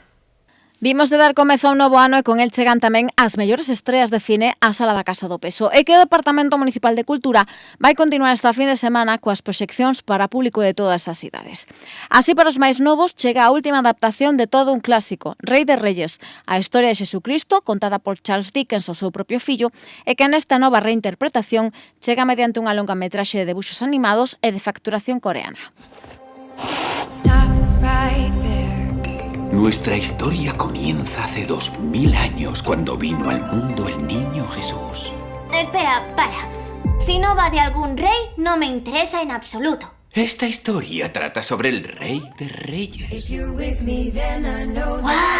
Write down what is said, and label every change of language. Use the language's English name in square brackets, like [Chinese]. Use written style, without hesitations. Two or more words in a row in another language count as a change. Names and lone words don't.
[Galician] Vimos de dar comezo a un novo ano e con el chegan tamén as mellores estreas de cine á Sala da Casa do Peso, e que o Departamento Municipal de Cultura vai continuar esta fin de semana coas proxeccións para público de todas as idades. Así, para os máis novos, chega a última adaptación de todo un clásico, Rei de Reyes, a historia de Xesucristo contada por Charles Dickens ao seu propio fillo, e que nesta nova reinterpretación chega mediante unha longa metraxe de debuxos animados e de facturación coreana. [English] Stop right there. [Spanish] Nuestra historia comienza hace 2000 años, cuando vino al mundo el niño Jesús. Espera, para. Si no va de algún rey, no me interesa en absoluto. Esta historia trata sobre el Rey de Reyes. ¡Wow!